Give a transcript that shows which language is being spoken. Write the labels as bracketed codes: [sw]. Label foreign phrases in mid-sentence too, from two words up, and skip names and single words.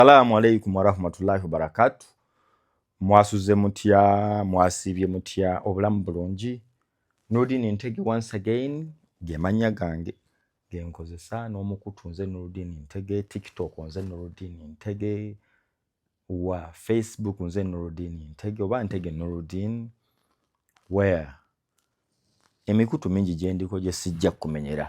[ar] السلام عليكم ورحمة الله وبركاته. [lg] Mwasuze mutya, mwasibye mutya, obulamu bulungi. [en] Nurdin Ntege once again, [lg] gemanya gange genkozesa n'omukutu nze Nurdin Ntege, TikTok nze Nurdin Ntege, wa Facebook nze Nurdin Ntege oba Ntege Nurdin, where emikutu mingi gyendiko gye sijja kumenyera.